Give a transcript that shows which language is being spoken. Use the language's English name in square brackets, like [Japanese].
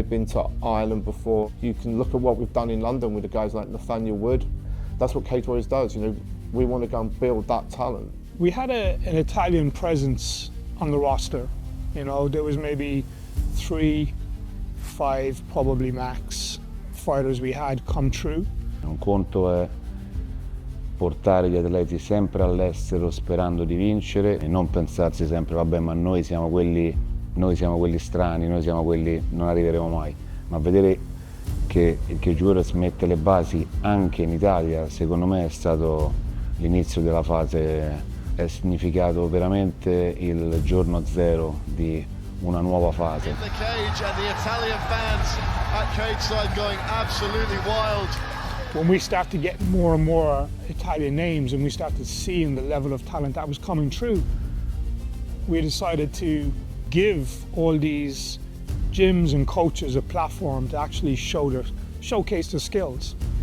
[English] We've been to Ireland before. You can look at what we've done in London with the guys like Nathaniel Wood. That's what Cage Warriors does. You know, we want to go and build that talent. We had an Italian presence on the roster. You know, there was maybe 3, 5, probably max fighters we had come through. [Italian] Un conto è portare gli atleti sempre all'estero sperando di vincere e non pensarsi sempre vabbè, ma noi siamo quelli strani, noi siamo quelli, non arriveremo mai. Ma vedere che il Cage Warriors mette le basi anche in Italia, secondo me è stato l'inizio della fase, è significato veramente il giorno zero di una nuova fase. [English] The Cage and the Italian fans at Cage side going absolutely wild. When we started getting more and more Italian names and we started seeing the level of talent that was coming through, we decided to give all these gyms and coaches a platform to actually showcase their skills.